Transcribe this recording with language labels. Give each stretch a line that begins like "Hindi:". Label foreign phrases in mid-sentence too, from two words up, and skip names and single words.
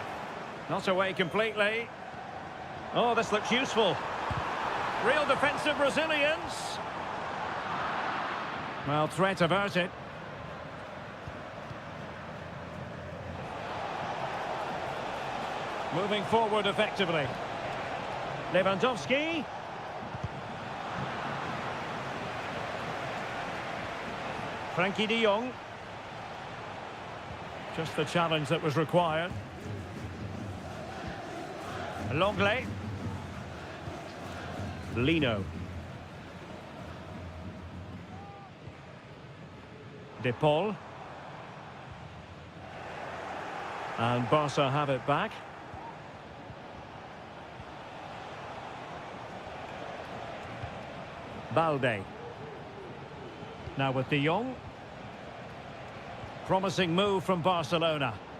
English: Not away completely. Oh, this looks useful. Real defensive resilience. Well, threat averted. Moving forward effectively. Lewandowski. Frenkie de Jong. Just the challenge that was required. Lenglet. Lino. De Paul. And Barca have it back. Balde. Now with De Jong. Promising move from Barcelona.